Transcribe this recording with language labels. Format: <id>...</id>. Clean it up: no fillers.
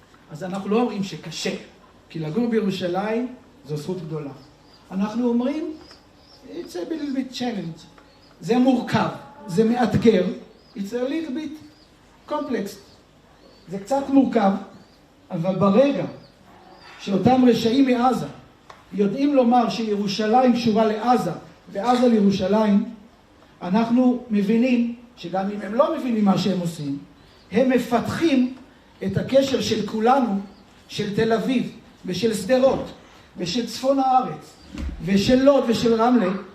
<he>אז אנחנו לא אומרים שקשה, כי לגור בירושלים זו זכות גדולה. אנחנו אומרים,</he> <en>it's a little bit challenge.</en> <he>זה מורכב, זה מאתגר.</he> <en>It's a little bit complex.</en> <he>זה קצת מורכב, אבל ברגע שאותם רשעים מעזה יודעים לומר שירושלים קשורה לעזה ועזה לירושלים, אנחנו מבינים שגם אם הם לא מבינים מה שהם עושים, הם מפתחים את הקשר של כולנו, של תל אביב ושל שדרות ושל צפון הארץ ושל לוד ושל רמלה.</he>